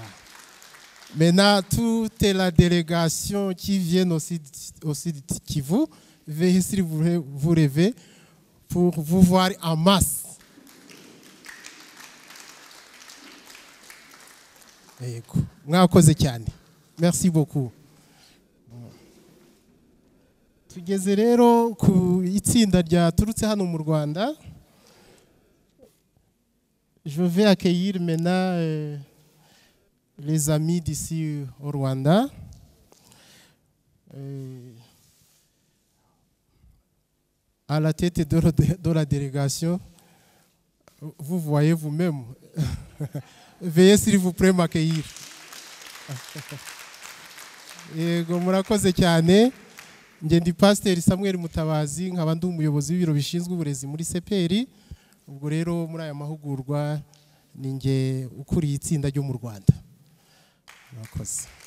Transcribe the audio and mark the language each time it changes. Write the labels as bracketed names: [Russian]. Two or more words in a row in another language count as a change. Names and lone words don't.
[French] Maintenant, toute la délégation qui vient aussi de Kivu, veuillez s'il vous plaît vous lever pour vous voir en masse. Merci beaucoup. [Kinyarwanda] Tugeze rero ku itsinda ryaturutse hano mu Rwanda. [French] Je vais accueillir maintenant les amis d'ici au Rwanda. À la tête de la délégation, vous voyez vous-même. Veuillez s'il vous plaît m'accueillir. [Kinyarwanda] Yego murakoze cyane. Nge ndi Pasiteri Samuel Mutabazi, nkaba ndi umuyobozi w'ibiro bishinzwe uburezi muri CPR. Ubwo rero muri aya mahugurwa ni nge ukuriye itsinda ryo mu Rwanda. Murakoze.